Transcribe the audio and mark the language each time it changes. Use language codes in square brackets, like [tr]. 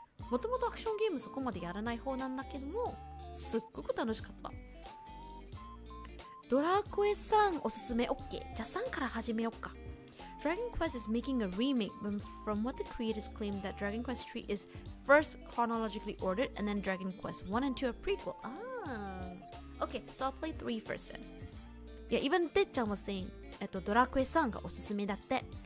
[ja] もともとアクションゲームそこまでやらない方なんだけども、すっごく楽しかった。ドラクエさんおすすめ OK。じゃあ3から始めようか。 [en] Dragon Quest is making a remake from what the creators claim that Dragon Quest 3 is first chronologically ordered and then Dragon Quest 1 and 2 a prequel. Okay, so I'll play 3 first then. Yeah, even てっちゃん was saying [ja] ドラクエさんがおすすめだって。